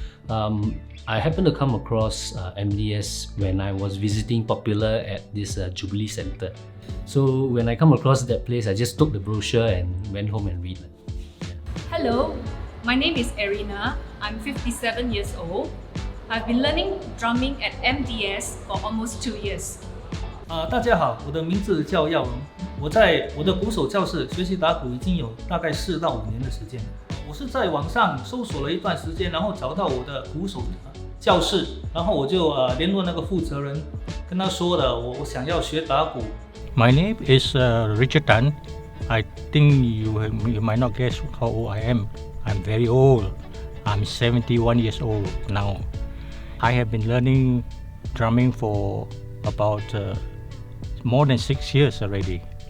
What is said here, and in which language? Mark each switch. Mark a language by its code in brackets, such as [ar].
[en] I happened to come across MDS when I was visiting Popular at this Jubilee Center. So when I come across that place, I just took the brochure and went home and read. Hello, my name is Erina. I'm 57 years old. I've been learning drumming at MDS for almost 2 years. [zh] 大家好，我的名字叫耀荣，我在我的鼓手教室学习打鼓已经有大概4到5年的时间。我是在网上搜索了一段时间，然后找到我的鼓手教室，然后我就联络那个负责人，跟他说了我想要学打鼓。 [en] My name is Richard Tan. I think you might not guess how old I am. I'm very old. I'm 71 years old now. I have been learning drumming for about more than 6 years already.